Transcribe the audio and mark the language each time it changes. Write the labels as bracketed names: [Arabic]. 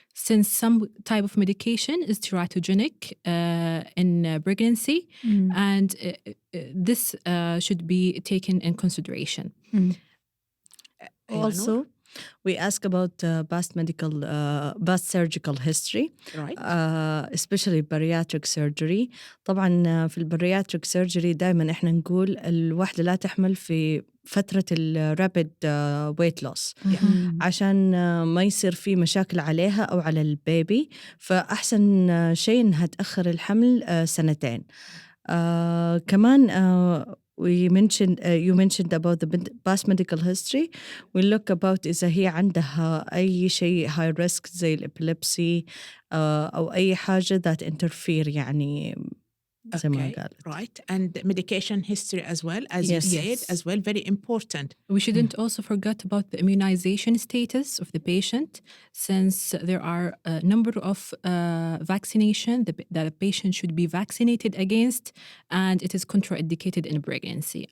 [English] Since some type of medication is teratogenic in pregnancy, and this should be taken in consideration. Also, we ask about past surgical history, Right. Especially bariatric surgery. [Arabic] طبعاً في البariatric surgery دائماً إحنا نقول الوحدة لا تحمل في فترة [English] rapid weight loss [Arabic] عشان ما يصير في مشاكل عليها أو على البيبي، فأحسن شيء إنها تأخر الحمل 2 سنين. [English] كمان you mentioned about the past medical history. We look about [Arabic] إذا هي عندها أي شيء [English] high risk [Arabic] زي الإبيليبسي أو أي حاجة [English] that interfere [Arabic] يعني زي ما قالت. [English] Right. And medication history as well, as you said, as well, very important. We shouldn't also forget about the immunization status of the patient, since there are a number of vaccination that a patient should be vaccinated against, and it is contraindicated in pregnancy.